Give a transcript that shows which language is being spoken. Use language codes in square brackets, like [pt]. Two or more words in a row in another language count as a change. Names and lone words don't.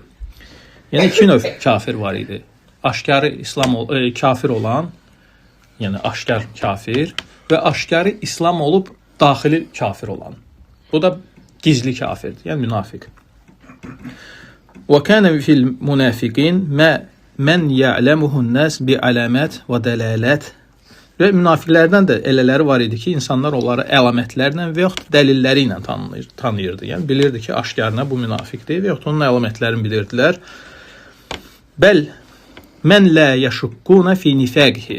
[az] Yəni iki növ kafir var idi. Aşkarı kafir olan, yəni aşkar kafir və aşkarı İslam olub daxili kafir olan. Bu da gizli kafirdir, yəni münafiq. [ar] وكان في المنافقين من يعلمه الناس بعلامة ودلالة. [az] Və münafiqlərdən də elələri var idi ki, insanlar onları əlamətlərlə və yaxud dəlilləri ilə tanıyırdı. Yəni bilirdi ki, aşkarına bu münafiqdir və yaxud onun əlamətlərini bilirdilər. [ar] بل من لا يشكون في نفاقه.